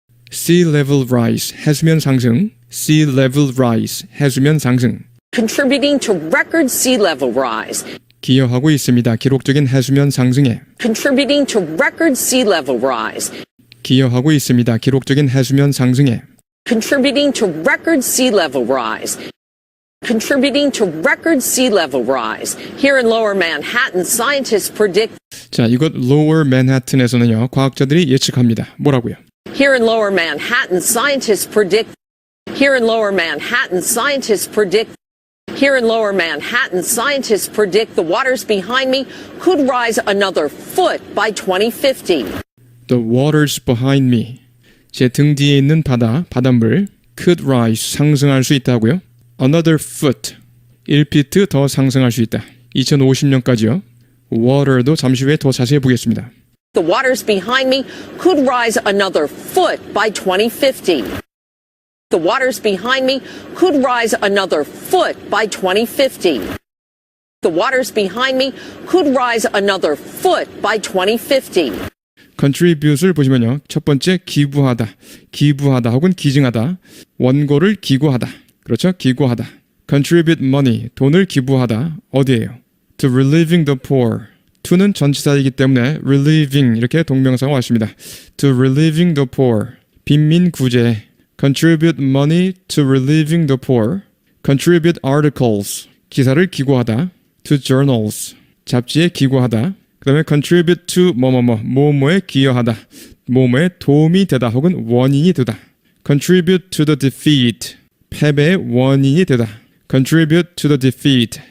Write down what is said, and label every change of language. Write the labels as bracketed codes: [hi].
[en] Sea level rise, [ko] 해수면 상승. [en] Sea level rise, 해수면 상승. Contributing to record sea level rise. [ko] 기여하고 있습니다. 기록적인 해수면 상승에. [en] Contributing to record sea level rise. [ko] 기여하고 있습니다. 기록적인 해수면 상승에. [en] Contributing to record sea level rise. Contributing to record sea level rise. Here in lower Manhattan, scientists predict. [ko] 자, 이것 lower Manhattan에서는요. 과학자들이 예측합니다. 뭐라고요? [en] Here in lower Manhattan, scientists predict. Here in lower Manhattan, scientists predict. Here in lower Manhattan, scientists predict the waters behind me could rise another foot by 2050. The waters behind me. [ko] 제 등 뒤에 있는 바닷물 [en] could rise, [ko] 상승할 수 있다고요? [en] Another foot, [ko] 1피트 더 상승할 수 있다. 2050년까지요. water도 잠시 후에 더 자세히 보겠습니다. [en] The waters behind me could rise another foot by 2050. The waters behind me could rise another foot by 2050. The waters behind me could rise another foot by 2050. [ko] contribute을 보시면요. 첫 번째 기부하다 혹은 기증하다. 원고를 기고하다. 그렇죠? 기고하다. [en] contribute money, [ko] 돈을 기부하다. 어디예요? [en] to relieving the poor. [ko] to는 전치사이기 때문에 relieving 이렇게 동명사가 왔습니다. [en] to relieving the poor. [ko] 빈민 구제. [en] contribute money to relieving the poor. contribute articles. [ko] 기사를 기고하다. [en] to journals. [ko] 잡지에 기고하다. 그 다음에 contribute to 뭐뭐에 기여하다. 뭐뭐에 도움이 되다 혹은 원인이 되다. [en] contribute to the defeat. [ko] 패배의 원인이 되다. [en] contribute to the defeat.